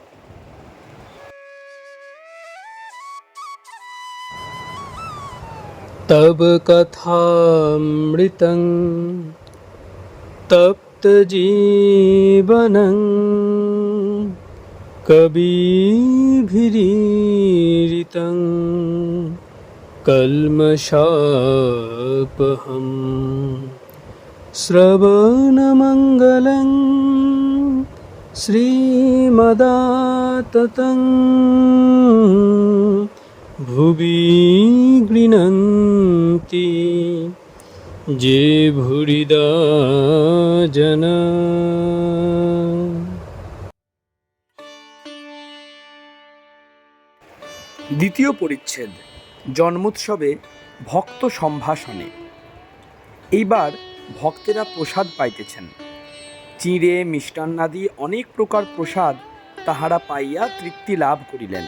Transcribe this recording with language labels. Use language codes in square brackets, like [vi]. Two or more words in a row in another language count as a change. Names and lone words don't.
[sa] तब कथामृतं तप्तजीवनं कविभिरीरितं कल्मषापहं श्रवणमङ्गलं श्रीमदाततं भुवि गृह्णन्ति जे भूरिदा जना। [bn] দ্বিতীয় পরিচ্ছেদ, জন্মোৎসবে ভক্ত সম্ভাষণে। এইবার ভক্তেরা প্রসাদ পাইতেছেন। চিঁড়ে মিষ্টান্নাদি অনেক প্রকার প্রসাদ তাহারা পাইয়া তৃপ্তি লাভ করিলেন।